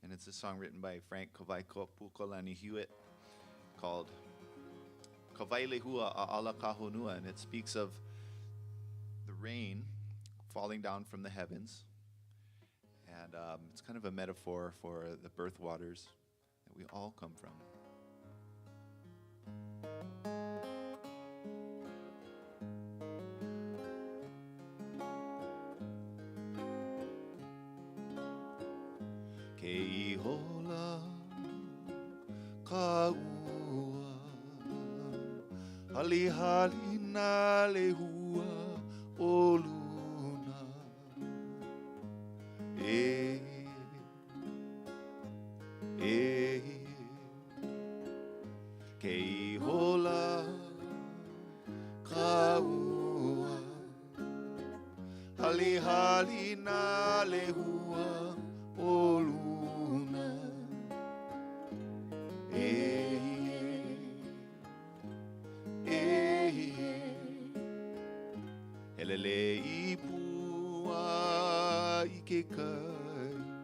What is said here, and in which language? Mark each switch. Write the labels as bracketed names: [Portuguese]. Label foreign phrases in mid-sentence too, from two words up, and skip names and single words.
[English] And it's a song written by Frank Kaua'i Pukolani Hewitt called Kaua'i Lehua A'ala Kahonua, and it speaks of the rain falling down from the heavens. And it's kind of a metaphor for the birth waters that we all come from. [Hawaiian] Ke ihola kaua hali hali na lehua o luna e ke ihola kaua hali hali na lehua o luna Helele I pua I ke kai